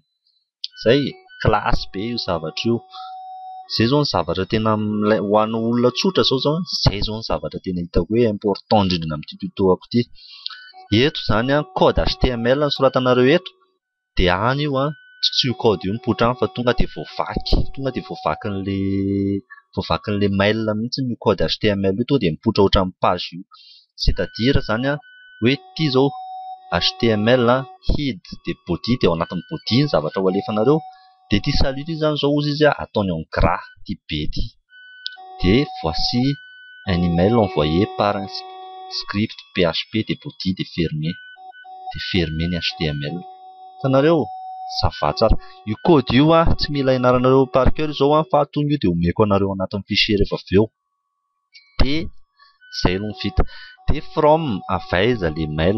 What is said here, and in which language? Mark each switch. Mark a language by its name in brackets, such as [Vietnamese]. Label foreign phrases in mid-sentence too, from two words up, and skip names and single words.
[Malagasy] Zay klasy be io zavatra io. Zay zao ny zavatra tena ho an'ny olona tsotra zao zay zao ny zavatra tena hitako hoe important indrindra amin'ity tuto-ako ity. Eto zany [French] code HTML [Malagasy] no soratanareo eto dia any io tsy io code io mipoitra any fa tonga dia voavakin'le mail mihitsy ny [French] code HTML [Malagasy] io, tonga dia mipoitra ohatran'ny page io. [French] C'est-à-dire [Malagasy] zany hoe ity zao [English] HTML head [Malagasy] dia body dia ao anatin'ny body ny zavatra ho alefanareo, dia ity salut ity zany zao ozy izy ataony [French] en gras [Malagasy] ity be ity. Dia [French] voici un email envoyé par un script PHP [Malagasy] dia body dia fermé ny HTML. Hitanareo sava tsara. Io code io tsy mila ianaranareo [French] par cœur [Malagasy] zao fa tonga io dia omeko anareo anatin'ny fichier rehefa avy eo. Dia zay no vita. Dia from avaiza le mail?